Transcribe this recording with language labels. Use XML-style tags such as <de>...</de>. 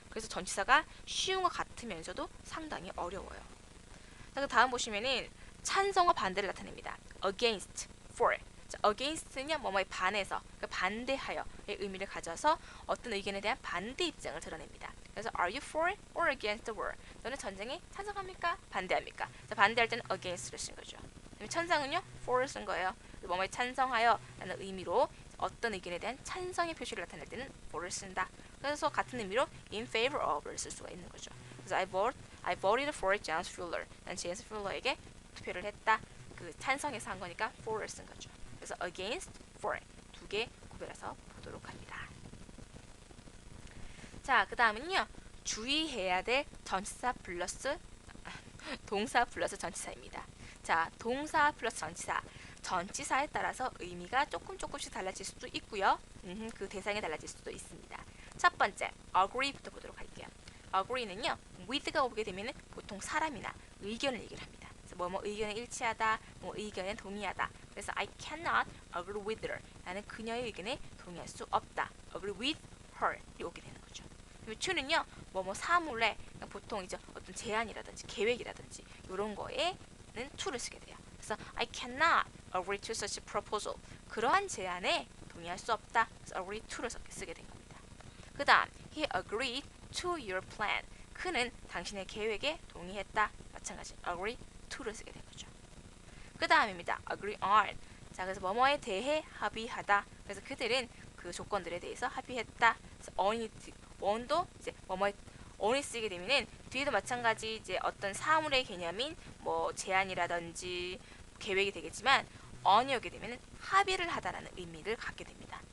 <ko>그래서 전치사가 쉬운 것 같으면서도 상당히 어려워요. 자, 그 다음 보시면은 찬성과 반대를 나타냅니다.</ko> <en>against, for.</en> <ko>자, against는요, 뭐뭐에 반해서, 그러니까 반대하여의 의미를 가져서 어떤 의견에 대한 반대 입장을 드러냅니다.</ko> <en>그래서 are you for or against the war?</en> <ko>너는 전쟁에 찬성합니까? 반대합니까? 자, 반대할 때는 against를 쓴 거죠. 찬성은요, for를 쓴 거예요. 뭐뭐에 찬성하여 라는 의미로 어떤 의견에 대한 찬성의 표시를 나타낼 때는 for를 쓴다. 그래서 같은 의미로 in favor of를 쓸 수가 있는 거죠.</ko> <en>그래서 I voted for James Fuller.</en> <ko>난 제임스 퓨러에게 투표를 했다. 그 찬성해서 한 거니까 for를 쓴 거죠. 그래서 against, for 두 개 구별해서 보도록 합니다. 자, 그 다음은요. 주의해야 될 전치사 플러스 동사 플러스 전치사입니다. 자, 동사 플러스 전치사. 전치사에 따라서 의미가 조금씩 달라질 수도 있고요. 그 대상이 달라질 수도 있습니다. 첫 번째, agree부터 보도록 할게요. agree는요, with가 오게 되면 보통 사람이나 의견을 얘기를 합니다. 그래서 뭐뭐 의견에 일치하다, 뭐 의견에 동의하다.</ko> <en>그래서 I cannot agree with her.</en> <ko>나는 그녀의 의견에 동의할 수 없다.</ko> <en>agree with her</en> <ko>이 오게 되는 거죠. to는요, 뭐뭐 사물에 보통 이제 어떤 제안이라든지 계획이라든지 이런 거에는 to를 쓰게 돼요.</ko> <en>그래서 I cannot agree to such a proposal.</en> <ko>그러한 제안에 동의할 수 없다. 그래서 agree to를 쓰게 된 겁니다.</ko> <en>그 다음, he agreed to your plan.</en> <ko>그는 당신의 계획에 동의했다. 마찬가지 agree to를 쓰게 된 거죠. 그 다음입니다. agree on. 자, 그래서 뭐뭐에 대해 합의하다. 그래서 그들은 그 조건들에 대해서 합의했다. 그래서 on도 이제 뭐뭐에 on이 쓰게 되면은 뒤에도 마찬가지 이제 어떤 사물의 개념인 뭐 제안이라든지 계획이 되겠지만 on이 오게 되면은 합의를 하다라는 의미를 갖게 됩니다.</ko>